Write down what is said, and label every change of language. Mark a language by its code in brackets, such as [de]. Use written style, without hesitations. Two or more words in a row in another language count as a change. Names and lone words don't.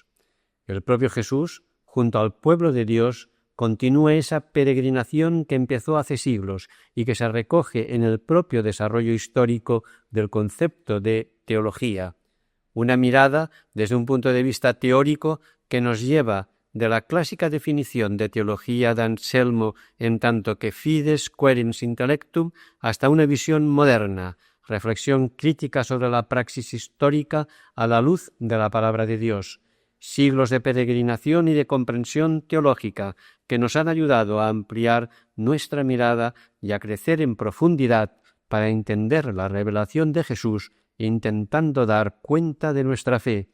[es] El propio Jesús, junto al pueblo de Dios, continúa esa peregrinación que empezó hace siglos y que se recoge en el propio desarrollo histórico del concepto de teología. Una mirada desde un punto de vista teórico que nos lleva de la clásica definición de teología de Anselmo en tanto que [la] fides querens intellectum [es] hasta una visión moderna, reflexión crítica sobre la praxis histórica a la luz de la palabra de Dios. Siglos de peregrinación y de comprensión teológica que nos han ayudado a ampliar nuestra mirada y a crecer en profundidad para entender la revelación de Jesús, intentando dar cuenta de nuestra fe.